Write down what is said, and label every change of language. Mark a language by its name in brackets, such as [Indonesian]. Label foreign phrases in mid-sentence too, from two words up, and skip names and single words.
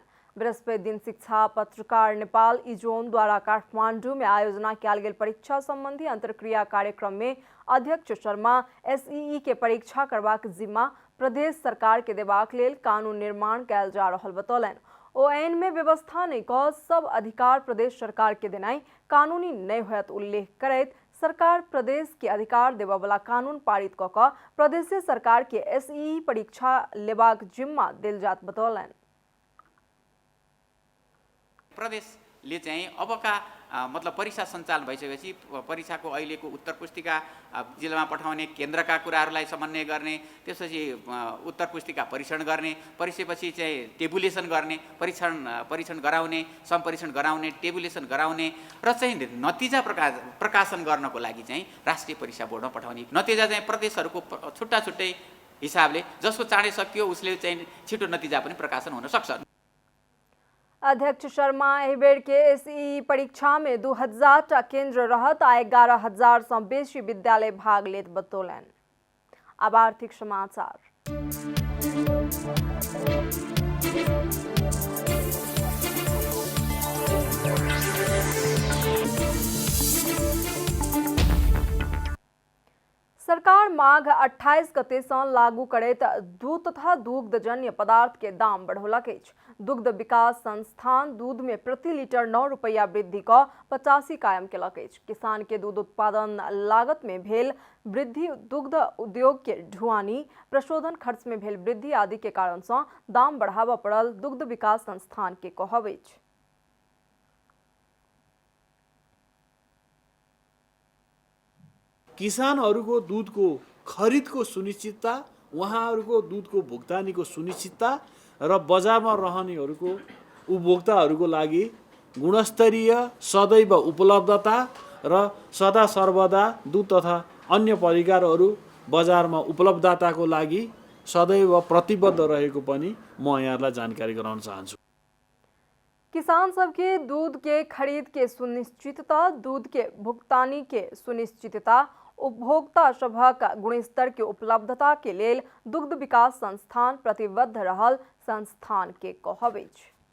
[Maithili] बृहस्पति दिन शिक्षा पत्रकार नेपाल इजोन द्वारा काठमांडू में आयोजना कयल गेल परीक्षा संबंधी अंतरक्रिया कार्यक्रम में अध्यक्ष शर्मा SEE के परीक्षा करबाक जिम्मा प्रदेश सरकार के देबाक लेल कानून निर्माण कयल जा रहल बतौलन। ON में व्यवस्था नहीं कह सब अधिकार प्रदेश सरकार के देनाई कानूनी नहीं होयत उल्लेख करैत सरकार प्रदेश के अधिकार देबा वाला कानून पारित क क प्रदेश सरकार के SEE परीक्षा लेबाक जिम्मा देल जात बतौलन। [Nepali] प्रदेशले चाहिँ अबका मतलब परीक्षा सञ्चालन भइसकेपछि परीक्षाको अहिलेको उत्तर पुस्तिका जिल्लामा पठाउने केन्द्रका कुराहरूलाई समन्वय गर्ने, त्यसपछि उत्तर पुस्तिका परीक्षण गर्ने, परीक्षापछि चाहिँ टेबुलेसन गर्ने, परीक्षण गराउने, सम्परीक्षण गराउने, टेबुलेसन गराउने र चाहिँ नतिजा प्रकाशन गर्नको लागि चाहिँ राष्ट्रिय परीक्षा बोर्डमा पठाउने। नतिजा चाहिँ प्रदेशहरूको छुट्टा छुट्टै हिसाबले जसको चाँडै सकियो उसले चाहिँ छिटो नतिजा पनि प्रकाशन हुन सक्छ। [Maithili] अध्यक्ष शर्मा एहि बेर के SEE परीक्षा में 2000 केंद्र रहत आ 11,000 सँ बेसी विद्यालय भाग लेत बतौलन। अब आर्थिक समाचार। सरकार माघ 28 गते सँ लागू करैत दूध तथा दुग्धजन्य पदार्थ के दाम बढ़ौलक अछि। दुग्ध विकास संस्थान दूध में प्रति लीटर 9 रुपया वृद्धि क 85 कायम केलक अछि। किसान के दूध उत्पादन लागत में भेल वृद्धि, दुग्ध उद्योग के ढुआनी, प्रशोधन खर्च में भेल वृद्धि आदि के कारण सँ दाम बढ़ाबऽ पड़ल, दुग्ध विकास संस्थान के कहब अछि। [Nepali] किसानहरूको दूधको खरिदको सुनिश्चितता, उहाँहरूको दूधको भुक्तानीको सुनिश्चितता र बजारमा रहनेहरूको उपभोक्ताहरूको लागि गुणस्तरीय सदैव उपलब्धता र सदा सर्वदा दूध तथा अन्य परिकारहरू बजारमा उपलब्धताको लागि सदैव प्रतिबद्ध रहेको पनि म यहाँलाई जानकारी गराउन चाहन्छु। [Maithili] किसान सबके दूध के खरीद के सुनिश्चितता, दूध के भुगतानी के सुनिश्चितता, उपभोक्ता सभक गुणस्तर के उपलब्धता के लेल दुग्ध विकास संस्थान प्रतिबद्ध रहल, संस्थान के कहब अछि।